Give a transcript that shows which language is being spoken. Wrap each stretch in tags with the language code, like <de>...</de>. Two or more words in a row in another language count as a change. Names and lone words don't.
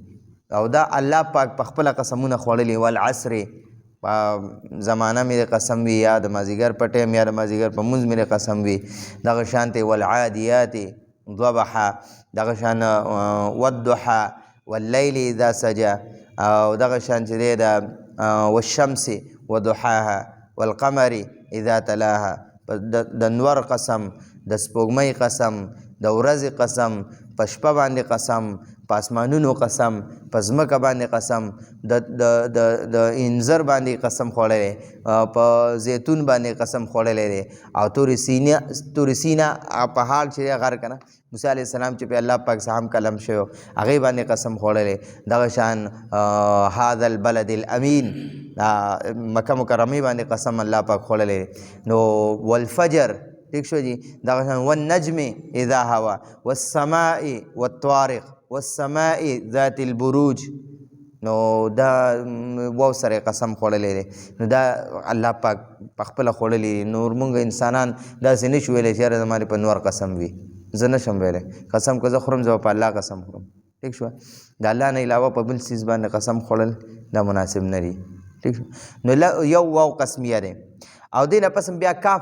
<ps>او دا الله پاک په خپله قسمونه خوړلي. والعصر په زمانه مې د قسم وي، یا د مازدیګر په ټیم یا د مازدیګر په مونځ مې د قسم وي. دغه شانتې</ps> <ar>والعادیات ضبحا،</ar> <ps>دغه شان</ps> <ar>والضحا واللیل اذا سجا،</ar> <ps>او دغه شان چې دی د</ps> <ar>والشمس وضحاها والقمر اذا تلاها،</ar> <ps>د نور قسم، د سپوږمۍ قسم، د ورځې قسم، په شپه باندې قسم، په اسمانونو قسم، په ځمکه باندې قسم، د انځر باندې قسم خوړلی، په زیتون باندې قسم خوړلی دی. او تور سینه پهاړ چې دی غر که نه، موسی</ps> <ar>علیه السلام</ar> <ps>چې په الله پاک سره هم کلم شوی هغې باندې قسم خوړلی. دغه شان</ps> <ar>هذا البلد الامین،</ar> <ps>مکه مکرمې باندې قسم الله پاک خوړلی. نو والفجر، ٹھیک شو جی. دغه شان</ps> <ar>والنجم اذا هوا، والسماء والطارق، والسماء ذات البروج.</ar> <ps>نو دا واو سره قسم خوړلی دی. نو دا الله پاک په خپله خوړلی دی. نور مونږ انسانان داسې نشو ویلی چې یاره زما په نور قسم وي. زه نشم ویلی قسم که زه خورم زه په الله قسم خورم. ٹھیک شو د الله نه علاوه په بل څیز باندې قسم خوړل دا مناسب نه دي ٹھیک شو نو یو واو قسمیه ده او دې نه پس بیا کاف</ps>